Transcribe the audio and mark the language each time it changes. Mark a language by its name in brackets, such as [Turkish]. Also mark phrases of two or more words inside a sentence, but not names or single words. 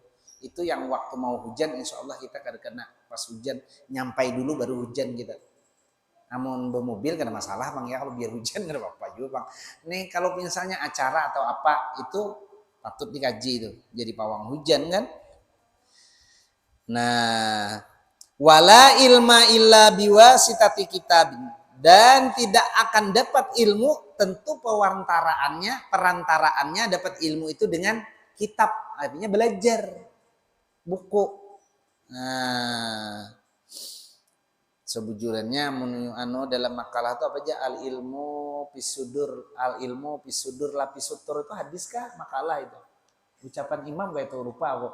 [Banjar] Itu yang waktu mau hujan [Arabic] إن شاء الله [Banjar] kita kada kena pas hujan, nyampai dulu baru hujan kita. Namun bermobil kada masalah bang ya, kalau biar hujan kada apa-apa juga bang. Nih kalau misalnya acara atau apa itu patut dikaji itu jadi pawang hujan kan. Nah, [Arabic] ولا علم إلا بواسطة كتاب, [Banjar] dan tidak akan dapat ilmu tentu perantaraannya dapat ilmu itu dengan kitab, artinya belajar buku. Nah, sebujurannya dalam makalah itu apa aja, [Arabic] العلم في الصدور لا في السطور, [Banjar] itu hadis kah makalah itu ucapan imam kayak itu rupa kok.